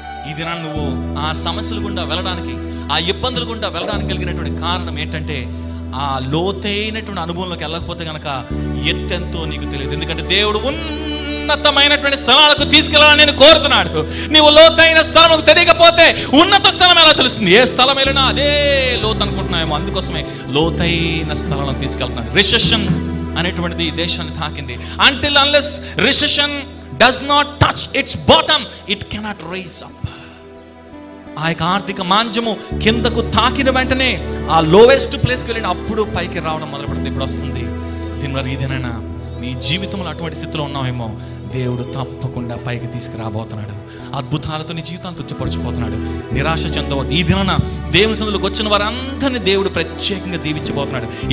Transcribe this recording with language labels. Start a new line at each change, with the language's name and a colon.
Telugu: ఈ దినాన్ని నువ్వు ఆ సమస్యల గుండా వెళ్ళడానికి, ఆ ఇబ్బందుల గుండా వెళ్ళడానికి కలిగినటువంటి కారణం ఏంటంటే ఆ లోతైనటువంటి అనుభవంలోకి వెళ్ళకపోతే కనుక ఎత్తెంతో నీకు తెలియదు. ఎందుకంటే దేవుడు ఉన్నతమైనటువంటి స్థలాలకు తీసుకెళ్ళాలని నేను కోరుతున్నాడు. నీవు లోతైన స్థలంకు తెలియకపోతే ఉన్నత స్థలం ఎలా తెలుస్తుంది? ఏ స్థలం వెళ్ళినా అదే లోతు అనుకుంటున్నాయేమో. అందుకోసమే లోతైన స్థలాలను తీసుకెళ్తున్నాడు. రిసెషన్ అనేటువంటిది ఈ దేశాన్ని తాకింది.
English: Until unless recession does not touch its bottom, it cannot raise up.
Telugu: ఆ యొక్క ఆర్థిక మాంద్యము కిందకు తాకిన వెంటనే ఆ లోవెస్ట్ ప్లేస్కి వెళ్ళిన అప్పుడు పైకి రావడం మొదలుపెడుతుంది. ఇప్పుడు వస్తుంది. దీనివల్ల ఇదేనైనా నీ జీవితంలో అటువంటి స్థితిలో ఉన్నావేమో, దేవుడు తప్పకుండా పైకి తీసుకురాబోతున్నాడు. అద్భుతాలతో నీ జీవితాన్ని తుచ్చపరచబోతున్నాడు. నిరాశ చెందవద్దు. ఈ దినాన దేవుని సన్నిధిలోకి వచ్చిన వారందరినీ దేవుడు ప్రత్యేకంగా దీవించబోతున్నాడు.